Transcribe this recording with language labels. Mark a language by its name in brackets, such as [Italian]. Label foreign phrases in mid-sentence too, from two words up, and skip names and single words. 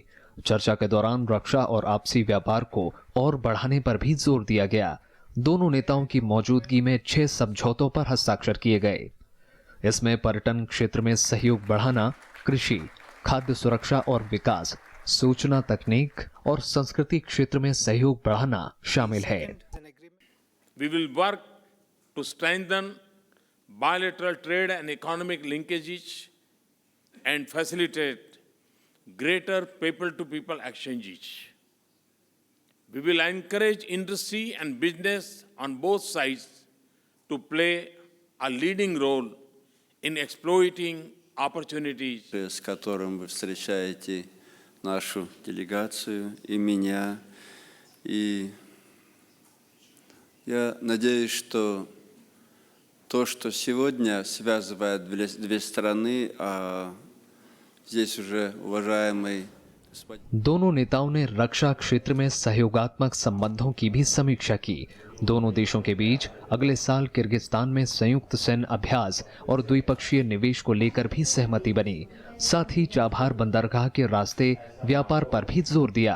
[Hindi] चर्चा के दौरान रक्षा और आपसी व्यापार को और बढ़ाने पर भी जोर दिया गया। दोनों नेताओं की मौजूदगी में 6 समझौतों पर हस्ताक्षर किए गए। इसमें पर्यटन क्षेत्र में सहयोग बढ़ाना, कृषि, खाद्य सुरक्षा और विकास, सूचना तकनीक और संस्कृति क्षेत्र में सहयोग बढ़ाना शामिल है। [English] We will work to strengthen bilateral trade and economic linkages and facilitate greater people-to-people exchanges. We will encourage industry and business on both sides to play a leading role in exploiting opportunities. [Russian] С которым вы встречаете нашу делегацию и меня. И я надеюсь, что то, что сегодня связывает две страны, а здесь уже уважаемый [Hindi] दोनों नेताओं ने रक्षा क्षेत्र में सहयोगात्मक संबंधों की भी समीक्षा की। दोनों देशों के बीच अगले साल किर्गिस्तान में संयुक्त सैन्य अभ्यास और द्विपक्षीय निवेश को लेकर भी सहमति बनी। साथ ही चाबहार बंदरगाह के रास्ते व्यापार पर भी जोर दिया।